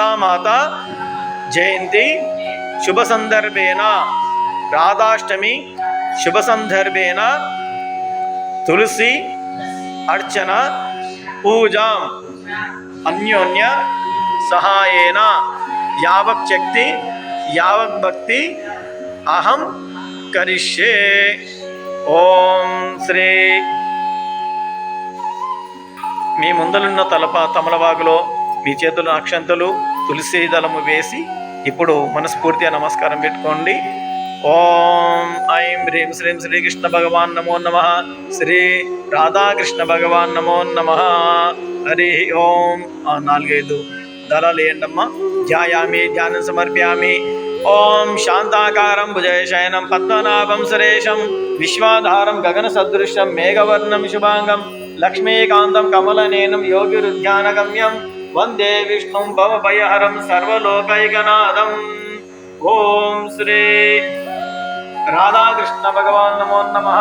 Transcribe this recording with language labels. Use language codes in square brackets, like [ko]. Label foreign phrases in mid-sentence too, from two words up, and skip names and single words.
[sa] माता जयंती शुभ संदर्भेन राधाष्टमी शुभ संदर्भेन तुलसी अर्चना पूजा अन्योन्य सहायेन यावत् शक्ति यावत् भक्ति अहम करिष्ये. ओम श्री [te] మీ ముందలున్న తమలపాకులో మీ చేతుల అక్షంతలు తులసి దళము వేసి ఇప్పుడు మనస్ఫూర్తిగా నమస్కారం పెట్టుకోండి. [sa] ఓం ఐం హ్రీం శ్రీం శ్రీకృష్ణ భగవాన్ నమో నమః. శ్రీ రాధాకృష్ణ భగవాన్ నమో నమః. హరి ఓం. [te] 4-5 దళాలు వేయండమ్మా. [sa] ధ్యాయామి ధ్యానం సమర్పయామి. ओम शांताकारं भुजगशयनं पद्मनाभं सुरेशं विश्वाधारं गगनसदृशं मेघवर्णं शुभांगं लक्ष्मीकान्तं कमलनयनं योगिरुध्यानगम्यं वंदे विष्णुं भवभयहरं सर्वलोकैकनाथम्. ओम श्री राधाकृष्ण भगवान नमो नमः.